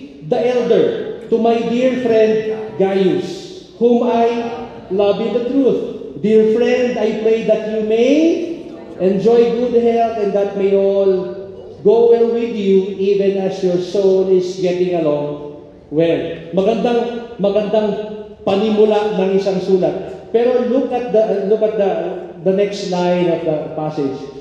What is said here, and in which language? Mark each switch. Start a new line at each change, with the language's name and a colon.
English: The elder, to my dear friend Gaius, whom I love in the truth. Dear friend, I pray that you may enjoy good health and that may all go well with you, even as your soul is getting along well.
Filipino: Magandang panimula ng isang sulat.
English: Pero look at the next line of the passage.